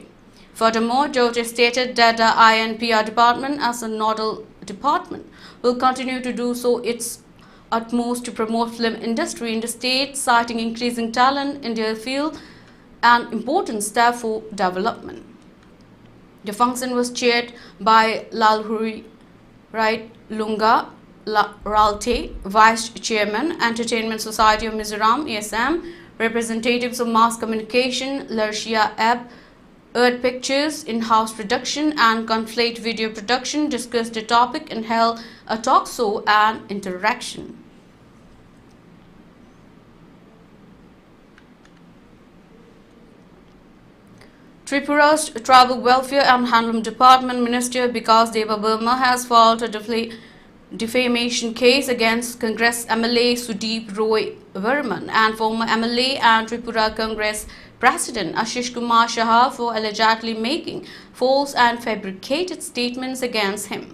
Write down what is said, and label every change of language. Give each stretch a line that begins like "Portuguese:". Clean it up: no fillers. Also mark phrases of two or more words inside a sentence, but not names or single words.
English: Furthermore, Jote stated that the INPR department, as a nodal department, will continue to do so its utmost to promote film industry in the state, citing increasing talent in their field and important step for development. The function was chaired by Lalhuri Right Lunga Ralte, Vice Chairman, Entertainment Society of Mizoram (ESM), representatives of mass communication, Lershia Ebb, Earth Pictures, in-house production and conflict video production discussed the topic and held a talk show and interaction. Tripura's Tribal Welfare and Handloom Department Minister Bikas Deva Burma has filed a defamation case against Congress MLA Sudeep Roy Varman and former MLA and Tripura Congress President Ashish Kumar Shah for allegedly making false and fabricated statements against him.